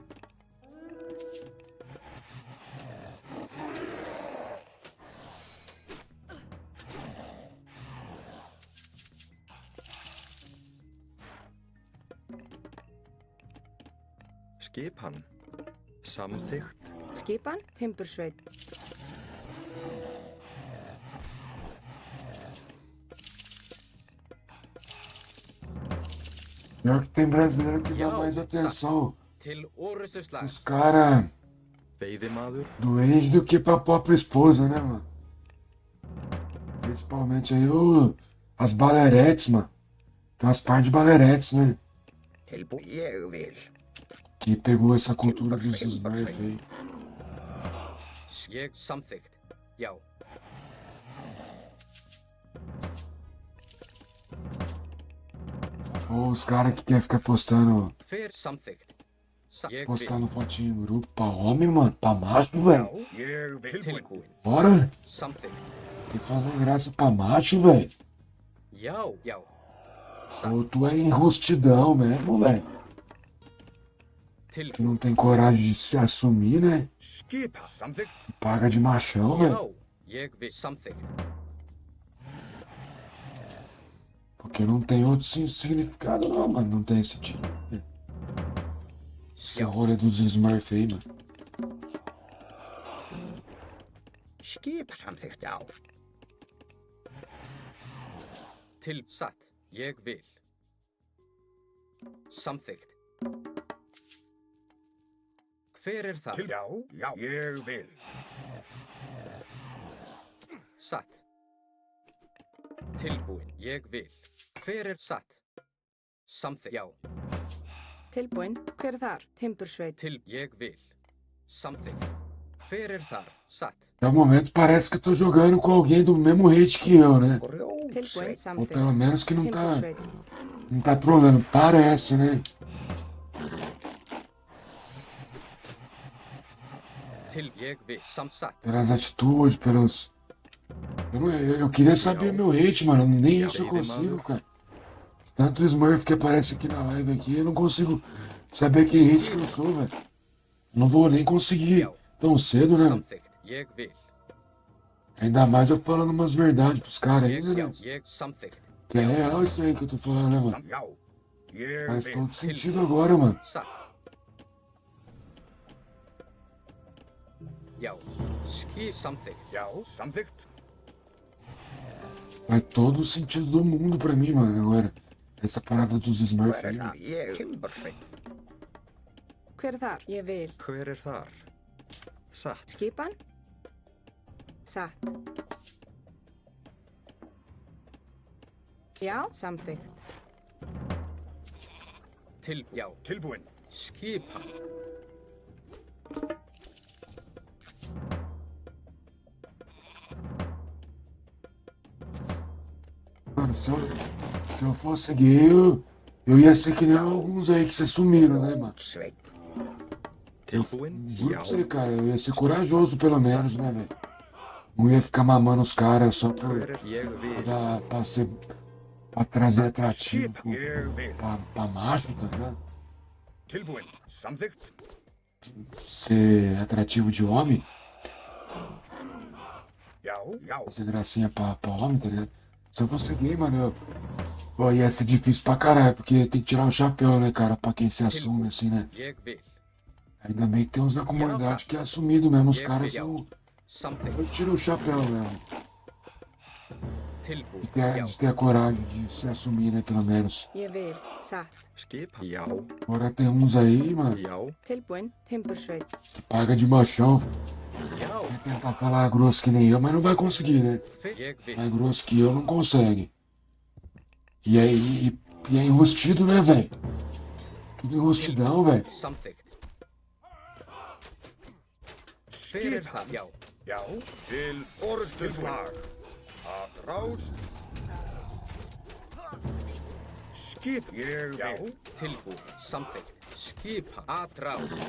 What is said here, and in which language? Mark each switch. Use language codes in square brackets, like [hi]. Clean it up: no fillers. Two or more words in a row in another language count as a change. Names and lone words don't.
[is] Skipan. Samþykkt. Skipan, timbursveit. [pt] Pior que tem brasileiro que dá mais atenção [is] Til orustuslag. [pt] os caras [is] Veiðimaður. [pt] doentes do que pra própria esposa, né, mano? Principalmente aí as baleretes, mano. Tem umas partes de baleretes, né? [is] Tilbúin. Ég vil. [pt] Que pegou essa cultura dos Smurf aí. [is] Ég samþykkt. Já. [pt] Ou os caras que quer ficar postando [is] Hver samþykkt. Ég vil. [pt] postando fotinho em grupo pra homem, mano. Pra macho, velho. [is] Ég vil. Tilbúin. [pt] Bora. [is] Samþykkt. [pt] Tem que fazer graça pra macho, velho. [is] Já. Já. [pt] Ou tu é enrustidão mesmo, velho. Que [is] Tilbúin. [pt] não tem coragem de se assumir, né? [is] Skipan. Samþykkt. [pt] Paga de machão, velho. [is] Já. Ég vil. Samþykkt. [pt] Porque não tem outro significado, não, mano. Não tem esse tipo. Esse [is] Já. [pt] rolê dos Smurf aí, mano. [is] Skip. Samþykkt, já. Til satt. Ég vil. Samþykkt. Hver er það? Til já. Já, ég vil. Satt. Tilbúin. Ég vil. Hver er satt? Samþykkt. Já. Tilbúin, hver er þar? Timbursveit. Ég vil. Samþykkt. Hver er þar? Satt. [pt] No momento parece que eu tô jogando com alguém do mesmo rate que eu, né? [is] Tilbúin, [pt] Ou [is] samþykkt. [pt] pelo menos que não [is] Timbursveit. [pt] tá trolando. Parece, né? [is] Ég vil. Satt. [pt] Pelas atitudes, pelos... Eu queria saber meu rate, mano. Nem isso eu consigo, cara. Tanto Smurf que aparece aqui na live aqui, eu não consigo saber que rate que eu sou, velho. Não vou nem conseguir tão cedo, né? [is] Samþykkt. Ég vil. [pt] Ainda mais eu falando umas verdades pros caras [is] Ég [pt] ainda, [is] sjá, [pt] né? [is] ég samþykkt. [pt] Que é real isso aí que eu tô falando, né, mano? [is] Já, ég [pt] Faz [is] vil. [pt] todo sentido agora, mano. [is] Satt. Já, samþykkt. Já, samþykkt. [pt] Faz todo o sentido do mundo pra mim, mano, agora. Essa parada dos Smurfs aí, mano. [is] Ég Timbursveit. Hver er þar? Ég vil. Hver er þar? Satt. Skipan? Satt. Já, samþykkt. Já, Tilbúinn. skipan. [pt] Mano, se eu fosse gay, eu ia ser que nem alguns aí que se sumiram, né, mano? [is] Sveit. Tilbúinn? [pt] Juro [is] Já. [pt] pra você, cara, eu ia ser corajoso pelo menos, né, velho? Não ia ficar mamando os caras só [is] Hver er ég vil? [pt] pra trazer atrativo [is] Ég vil. [pt] pra macho, tá ligado? [is] Tilbúinn. Samþykkt. [pt] Ser atrativo de homem, [is] Já, já. [pt] fazer gracinha pra homem, tá ligado? Se eu fosse gay, mano, pô, ia ser difícil pra caralho, porque tem que tirar o chapéu, né, cara, pra quem se assume assim, né? [is] Ég vil. [pt] Ainda bem que tem uns na comunidade que é assumido mesmo, os [is] Ég [pt] caras [is] vil, já. [pt] são. [is] Samþykkt. [pt] Eu tiro o chapéu mesmo. [is] Tilbúinn. Já, [pt] De ter a coragem de se assumir, né, pelo menos. [is] Ég vil. Satt. Skipan? Já. [pt] Agora tem uns aí, mano, [is] Já. Tilbúinn. Timbursveit. [pt] que paga de machão. [is] já. [pt] Vai tentar falar grosso que nem eu, mas não vai conseguir, né? [is] Ég vil. [pt] Mais grosso que eu não consegue. E aí, e é enrostido, né, velho? Tudo enrostidão, velho. [is] Samþykkt. Hver er það? Já, Já, til orðstöðsvar. Að rás. Skip. Ég já. vil. Tilbúinn. Samþykkt. Skipan. Atrás.